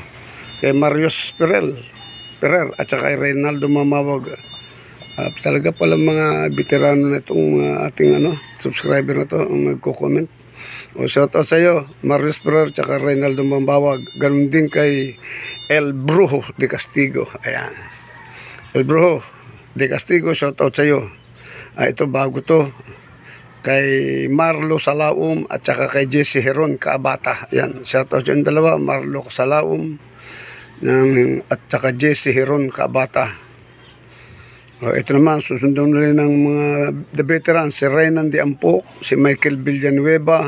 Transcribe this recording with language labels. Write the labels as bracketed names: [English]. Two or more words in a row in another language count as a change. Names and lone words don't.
[Filipino] Kay Marius Perer, at saka kay Reynaldo Mamawag. Talaga pala mga veterano na itong ating subscriber na to ang nagko-comment. [English] Shout out [Filipino] sa iyo, Marius Perer, at saka Reynaldo Mamawag. Ganun din kay El Brujo de Castigo. Ayan, El Brujo de Castigo, [English] shout out [Filipino] sa iyo. Ito bago to, kay Marlo Salaum at saka kay Jesse Heron Kaabata. Ayan, [English] shout out [Filipino] yung dalawa, Marlo Salaum at saka Jesse Heron Kaabata. Ito naman, susundon na rin ng mga [English] the veterans, [Filipino] si Renan de Ampok, si Michael Villanueva.